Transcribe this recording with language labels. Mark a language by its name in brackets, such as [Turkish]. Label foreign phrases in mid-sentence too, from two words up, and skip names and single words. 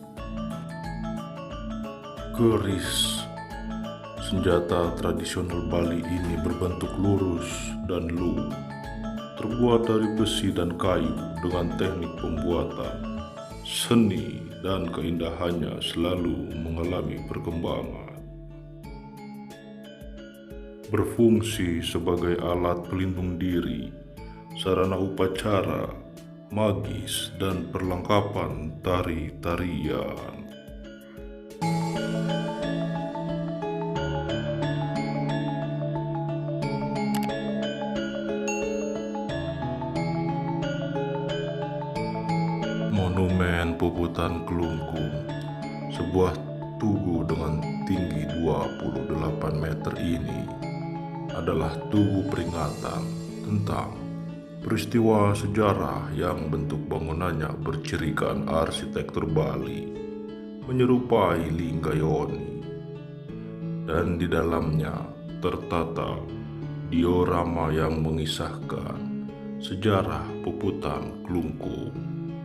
[Indonesian] Keris, senjata tradisional Bali ini berbentuk lurus dan lu, terbuat dari besi dan kayu dengan teknik pembuatan. Seni dan keindahannya selalu mengalami perkembangan. Berfungsi sebagai alat pelindung diri, sarana upacara, magis, dan perlengkapan tari-tarian. Monumen Puputan Kelungkung, sebuah tugu dengan tinggi 28 meter ini adalah tugu peringatan tentang peristiwa sejarah yang bentuk bangunannya bercirikan arsitektur Bali menyerupai Linggayoni, dan di dalamnya tertata diorama yang mengisahkan sejarah Puputan Kelungkung.